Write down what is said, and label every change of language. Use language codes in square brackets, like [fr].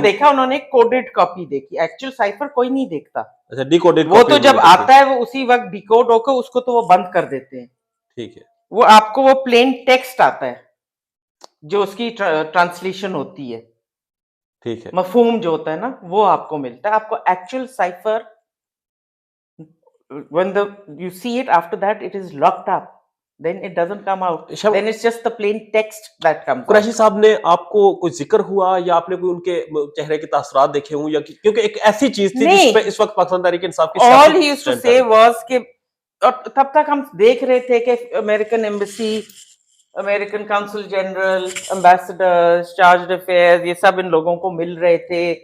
[hi] देखा, उन्होंने coded copy देखी। एक्चुअल साइफर कोई नहीं देखता। अच्छा, डिकोडेड वो कॉपी तो जब उन्होंने देखी। आता है वो उसी वक्त डिकोड होकर उसको तो वो बंद कर देते हैं। ठीक है। वो आपको वो प्लेन टेक्स्ट आता है जो उसकी ट्रांसलेशन होती है, ठीक है। मफहूम जो होता है ना, वो आपको मिलता है। आपको actual cipher [en] when the you see it after that it is locked up, then it doesn't come out, then it's just the plain text that comes out. [hi] Qureshi साहब ने आपको कोई जिक्र हुआ या आपने कोई उनके चेहरे के तासरात देखे हों, या क्योंकि एक ऐसी चीज थी जिस पे इस वक्त पाकिस्तान तहरीक इंसाफ की [en] all he used to say was [hi] कि, और तब तक हम देख रहे थे कि American embassy, American council general, ambassadors, charge affairs, ये सब इन लोगों को मिल रहे थे।